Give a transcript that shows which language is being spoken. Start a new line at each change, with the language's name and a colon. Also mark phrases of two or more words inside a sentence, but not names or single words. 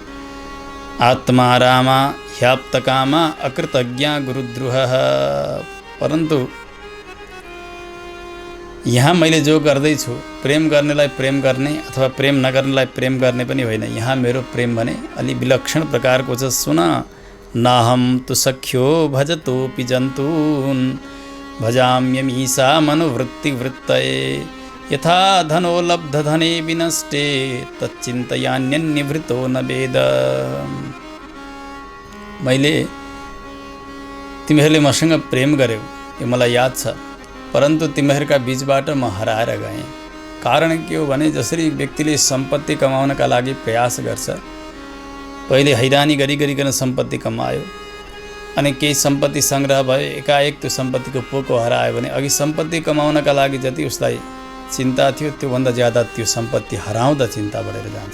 Sanskrit: आत्मा रामा ह्याप्तकामा अकृतज्ञ गुरुद्रोह।
Nepali: परन्तु यहाँ मैले जो गर्दैछु, प्रेम गर्नेलाई प्रेम गर्ने अथवा प्रेम नगर्नेलाई प्रेम गर्ने पनि होइन। यहाँ मेरो प्रेम भने अलि विलक्षण प्रकारको छ। सुन,
Sanskrit: नाहम तु सख्यो भजतोऽपि जन्तून् भजाम्यमीशा मनोवृत्तिवृत्तये यथा धनो लब्धधने विनष्टे तच्चिन्तयान्यन्निवृतो न वेद।
Nepali: मैले तिमीहरूले मसँग प्रेम गर्यौ, यो मलाई याद छ, परन्तु तिमीहरूका बीचबाट म हराएर गएँ। कारण के हो भने जसरी व्यक्तिले सम्पत्ति कमाउनका लागि प्रयास गर्छ, पहिले हैरानी गरिकन सम्पत्ति कमायो, अनि केही सम्पत्ति सङ्ग्रह भयो, एकाएक त्यो सम्पत्तिको पोको हरायो भने अघि सम्पत्ति कमाउनका लागि जति उसलाई चिन्ता थियो त्योभन्दा ज्यादा त्यो सम्पत्ति हराउँदा चिन्ता बढेर जान्छ।